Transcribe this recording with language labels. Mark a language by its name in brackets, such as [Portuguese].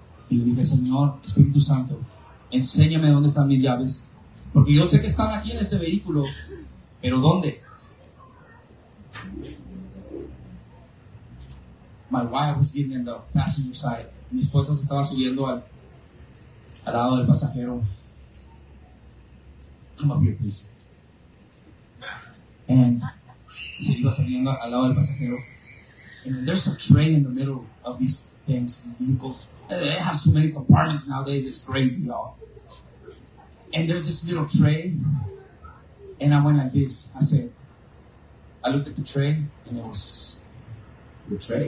[Spanish] Y le dije, Señor, Espíritu Santo, enséñame dónde están mis llaves. Porque yo sé que están aquí en este vehículo, pero ¿dónde? [English] My wife was getting in the passenger side. [Spanish] Mi esposa se estaba subiendo al lado del pasajero. [English] Come up here, please. And [Spanish] se iba saliendo al lado del pasajero. [English] And then there's a train in the middle of these things, these vehicles. And they have so many compartments nowadays, it's crazy, y'all. And there's this little tray, and I went like this. I said, I looked at the tray, and it was the tray.